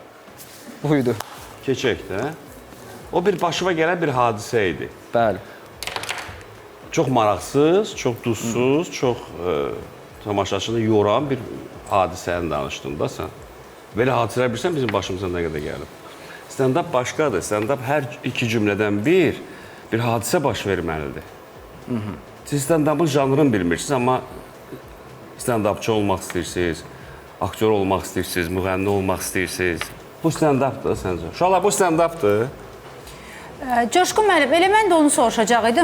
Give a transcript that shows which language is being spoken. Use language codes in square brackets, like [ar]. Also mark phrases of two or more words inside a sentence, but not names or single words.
[az] Buydu. Keçək də. O bir başıma gələn bir hadisə idi. Bəli. çox maraqsız, çox duzsuz, çox tamaşaçını yoran bir hadisəni danışdın da sən. Belə hadisələr bilirsən bizim başımıza nə qədər gəlib. Stand-up başqadır. Stand-up hər iki cümlədən bir hadisə baş verməlidir. Siz stand-up'ın janrını bilmirsiniz, amma stand-upçı olmaq istəyirsiniz, aktyor olmaq istəyirsiniz, müğənni olmaq istəyirsiniz. Bu stand-updır səncə? Uşaqlar, bu stand-updır. Coşqun müəllim, elə mən də onu soruşacaq idim.